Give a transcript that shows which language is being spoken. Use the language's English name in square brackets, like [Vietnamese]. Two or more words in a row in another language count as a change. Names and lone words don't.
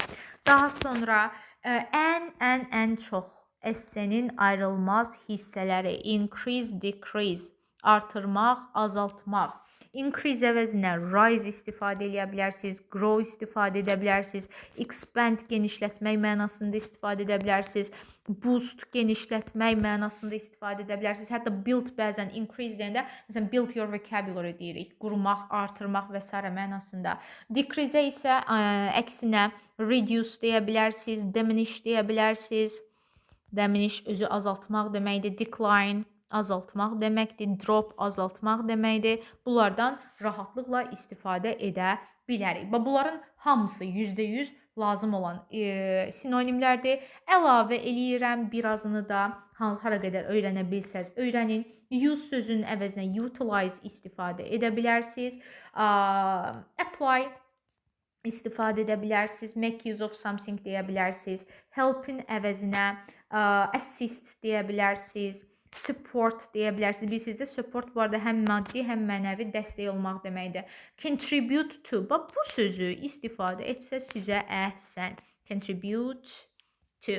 [Azerbaijani] Daha sonra ən çox essenin ayrılmaz hissələri [English] increase, decrease, [Azerbaijani] artırmaq, azaltmaq. Increase əvəzinə rise istifadə edə bilərsiniz, grow istifadə edə bilərsiniz, expand genişlətmək mənasında istifadə edə bilərsiniz, boost genişlətmək mənasında istifadə edə bilərsiniz. Hətta build bəzən increase deyəndə, məsələn [English] build your vocabulary [Azerbaijani] deyirik, qurmaq, artırmaq və s. mənasında. Decrease isə əksinə reduce deyə bilərsiniz, diminish deyə bilərsiniz. Diminish özü azaltmaq deməkdir, decline azaltmaq deməkdir, drop azaltmaq deməkdir. Bunlardan rahatlıqla istifadə edə bilərik. Və bunların hamısı %100 lazım olan sinonimlərdir. Əlavə eləyirəm birazını da hara qədər öyrənə bilsəz öyrənin. Use sözünün əvəzinə utilize istifadə edə bilərsiniz. Apply istifadə edə bilərsiniz. [English] Make use of something [Azerbaijani] deyə bilərsiniz. Help'in əvəzinə assist deyə bilərsiniz. Support deyə bilərsiniz. Bilirsiniz də support bu arada həm maddi, həm mənəvi dəstək olmaq deməkdir. [English] Contribute to. [Azerbaijani] Bax bu sözü istifadə etsəz sizə əhsən. [English] Contribute to.